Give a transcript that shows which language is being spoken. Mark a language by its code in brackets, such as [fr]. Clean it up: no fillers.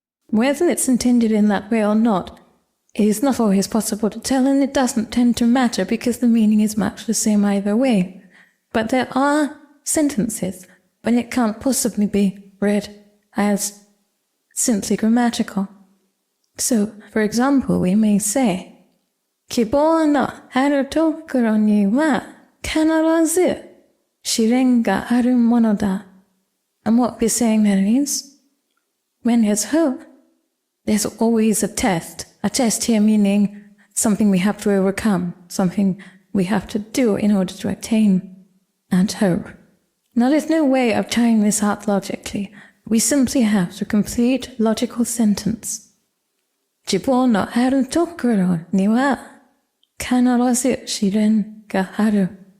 [en] Whether it's intended in that way or not is not always possible to tell, and it doesn't tend to matter because the meaning is much the same either way. But there are sentences when it can't possibly be read as simply grammatical. So, for example, we may say, [ja] 希望のあるところには必ず試練があるものだ. [en] And what we're saying there is, when there's hope, there's always a test. A test here meaning something we have to overcome, something we have to do in order to attain that hope. Now there's no way of tying this out logically. We simply have to complete logical sentence. [ja] 希望のあるところには必ず試練がある.